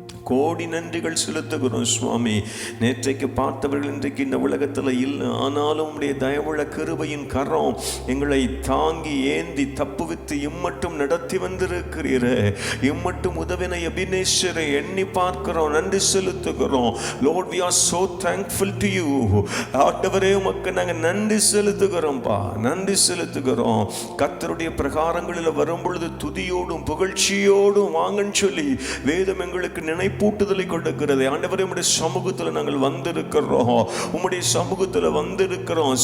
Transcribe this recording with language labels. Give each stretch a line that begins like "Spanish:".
Tamil: கோடி நன்றிகள் செலுத்துகிறோம் சுவாமி. நேற்றைக்கு பார்த்தவர்கள் இன்றைக்கு இந்த உலகத்தில் இல்லை, ஆனாலும் உடைய தயவுள்ள கிருபையின் கரம் எங்களை தாங்கி ஏந்தி தப்புவித்து இம்மட்டும் நடத்தி வந்திருக்கிறீரே. இம்மட்டும் உதவின எபினேஸ்வரை எண்ணி பார்க்கிறோம், நன்றி செலுத்துகிறோம்.
English: Lord, we are so thankful to you.
Tamil: ஆண்டவரே உமக்கு நாங்கள் நன்றி செலுத்துகிறோம்ப்பா, நன்றி செலுத்துகிறோம். கர்த்தருடைய பிரகாரங்களில் வரும் பொழுது துதியோடும் புகழ்ச்சியோடும் வாங்கன்னு சொல்லி வேதம் எங்களுக்கு நினைப்பூட்டுதலை கொடுக்கிறது. ஆண்டவரே உம்முடைய சமூகத்தில் நாங்கள் வந்திருக்கிறோம், உம்முடைய சமூகத்தில் வந்திருக்கிறோம்.